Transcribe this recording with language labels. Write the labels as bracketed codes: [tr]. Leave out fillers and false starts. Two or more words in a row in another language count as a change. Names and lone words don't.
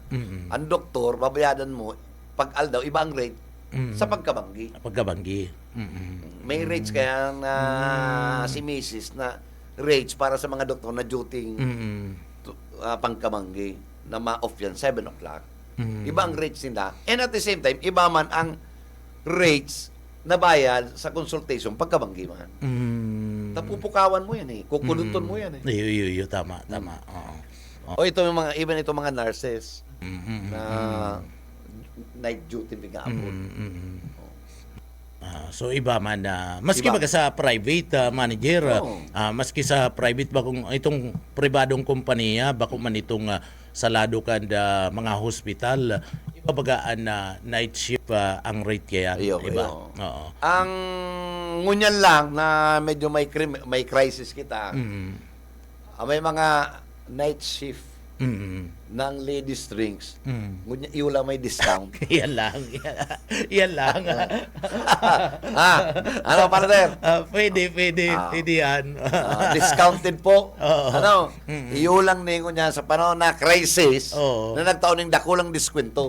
[bik] Ang doktor babayadan mo pag aldaw iba ang rate sa pagkabanggi. May rates kaya na si Mrs. na rates para sa mga doktor na duty pangkabanggi na ma-off yan 7 o'clock. Iba ang rates nila. [en] And at the same time, [bik] iba man ang rates na bayad sa consultation pagkabanggi man. Tapupukawan mo yan kukuluton mo yan Iyo, tama. O ito yung mga even itong mga nurses na [en] night duty [bik] bigabot. So iba man maski baga sa [en] private manager, [bik] maski sa private bakong itong pribadong kompanya bako man itong salado kan mga hospital, iba bagaan na [en] night shift [bik] ang rate kaya iba. Ang ngunyan lang na medyo may crisis kita. May mga [en] night shift [bik] ng [en] ladies drinks. [bik] Ngunyan iula may discount. Yan lang. Ano partner? Pwede yan. Discounted po. Iulang ningo niya sa panahon na crisis na nagtaon ng dakulang diskwento.